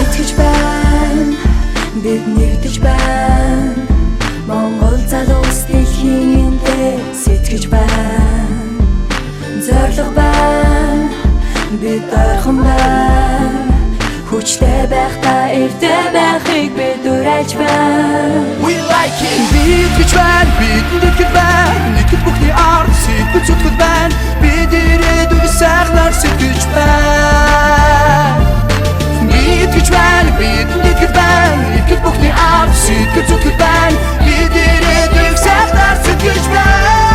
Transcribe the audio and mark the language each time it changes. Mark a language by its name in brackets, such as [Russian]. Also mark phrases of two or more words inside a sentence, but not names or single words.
[Mongolian] Итгэж байна, бид нэгдэж байна. Монгол залуус дэлхийн эндээ сэтгэж байна. Зорилго байна, бид ойрхон байна. Хүчтэй байхдаа эвтэй байхыг бид уриалж байна. [English] We like it. [Mongolian] Бид гэж байна, бид нэгдэж байна. Нэгдэл бүхний ард сэтгэл зүтгэл байна. Бид ирээдүйг сайхнаар сэтгэж байна. Бид гэж байна, бид нэгдэж байна. Нэгдэл бүхний ард сэтгэл зүтгэл байна. Бид ирээдүйг сайхнаар сэтгэж байна.